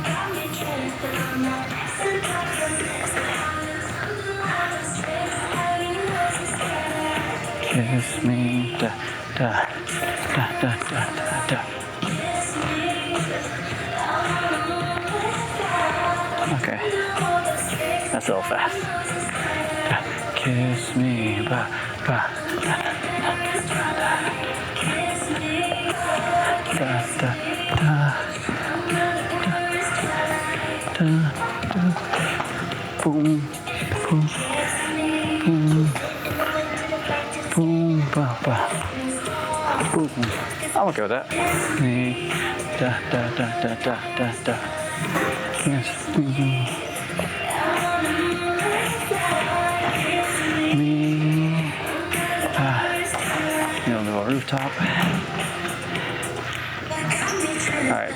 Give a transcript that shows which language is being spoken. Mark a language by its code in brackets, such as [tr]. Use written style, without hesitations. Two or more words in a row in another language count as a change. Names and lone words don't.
[en] Kiss me, da, da, da, da, da, da, da. Okay, that's a little fast. Da, kiss me, ba, ba, da, da, da, da, da, da, boom, boom, boom. Boom, ba, ba, boom. I'm okay with that. Me, da, da, da, da, da, da, da. Yes, me. You know, little rooftop. Alright.